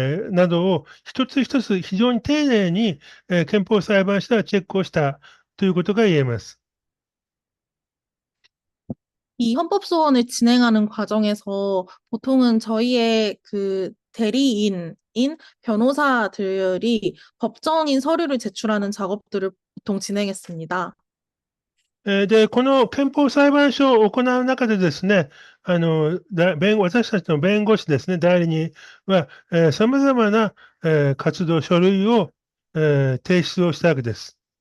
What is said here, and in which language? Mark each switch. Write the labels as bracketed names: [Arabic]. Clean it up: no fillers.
[Japanese] などを一つ一つ非常に丁寧に、憲法裁判所はチェックをしたということが言えます。 [Korean] 이 헌법소원을 진행하는 과정에서 보통은 저희의 그 대리인인 변호사들이 법정인 서류를 제출하는 작업들을 보통 진행했습니다. [Japanese] で、この憲法裁判所を行う中でですね、私たちの弁護士ですね、代理人は、様々な、活動、書類を、提出をしたわけです。